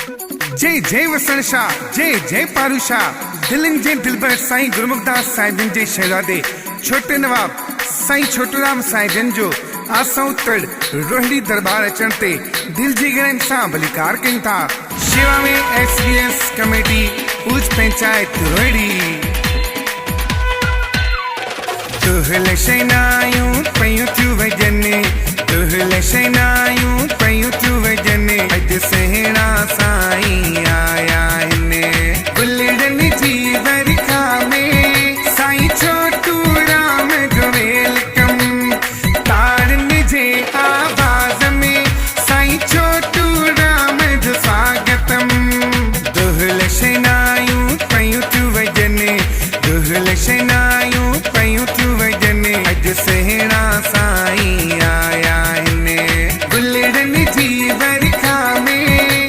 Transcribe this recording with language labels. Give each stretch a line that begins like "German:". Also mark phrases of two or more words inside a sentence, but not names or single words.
Sindhi: जय जय वसण शाह, जय जय पारू शाह, दिलन जे दिलबर साईं गुरमुखदास साहिबन जे शहजादे छोटे नवाब साईं छोटूराम साहिबन जो आसौतर रोहिड़ी दरबार अचण ते दिल जी गणन सां भलीकार कनि था। शेवा में SBS कमेटी उज पंचायत रोहिड़ी। तुहल शैनायूं पयूं थियूं वजने, तुहल शैनायूं पयूं थियूं वजने, अॼु सहणा साईं आया हिन गुलड़न जी वरखा में। साईं छोटू राम जो वेलकम, ताड़न जे आवाज़ में साईं छोटू राम जो स्वागतम। दुहल शैनायूं पयूं थियूं वजने, दुहल शैनायूं पयूं थियूं वजने, अॼु सहणा साईं आया हिन गुलड़न जी वरखा में।